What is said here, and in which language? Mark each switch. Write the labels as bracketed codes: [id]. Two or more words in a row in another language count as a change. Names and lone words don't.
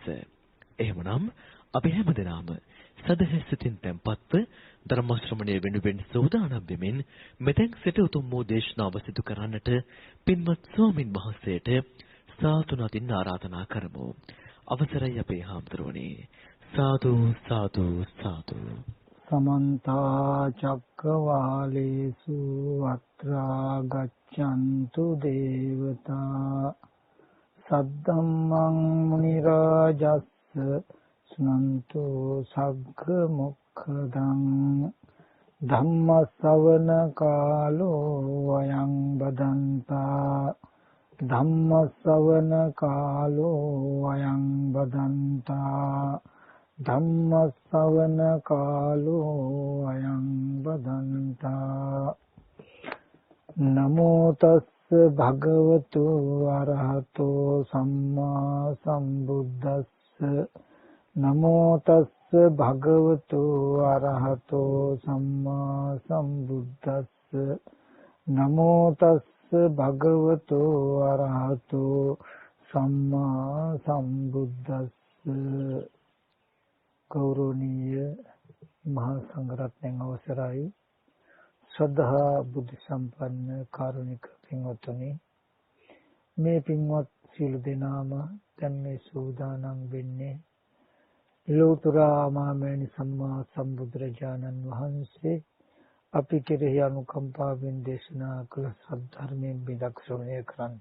[si] එහෙමනම් අපි හැමදෙනාම සදහසිතින් tempatව ධර්ම ශ්‍රවණය වෙනුවෙන් සූදානම් වෙමින් මෙතෙක් සිට උතුම් වූ දේශනාව සිදු කරන්නට පින්වත් ස්වාමින් වහන්සේට සාදු නදින් ආරාධනා කරමු. අවසරයි අපේ හාමුදුරුවනේ. සාදු සාදු සාදු. [pi] समन्त चक्रवालेषु अत्रा गच्छन्तु देवता सद्धम्मं मुनिराजस्स सुनन्तु सग्ग मोक्षदं धम्म सवන කාලෝ අයං බදන්තා ධම්ම සවන කාලෝ අයං බදන්තා ධම්ම ශ්‍රවණ කාලෝ අයං බදන්තා නමෝ තස්ස භගවතු අරහතෝ සම්මා සම්බුද්දස්ස නමෝ තස්ස භගවතු අරහතෝ සම්මා සම්බුද්දස්ස නමෝ තස්ස භගවතු අරහතෝ සම්මා සම්බුද්දස්ස. [si] ගෞරවනීය මහා සංඝරත්නයන් අවසරයි ශ්‍රද්ධා බුද්ධ සම්පන්න කාරුණික පින්වත්නි, මේ පින්වත් සියලු දෙනාම දැන් මේ සූදානම් වෙන්නේ ලෝතර මාමේනි සම්මා සම්බුදුරජාණන් වහන්සේ අපි කෙරෙහි අනුකම්පාවෙන් දේශනා කළ සද්ධර්මයෙන් බිදක් ශ්‍රවණය කරන්ට.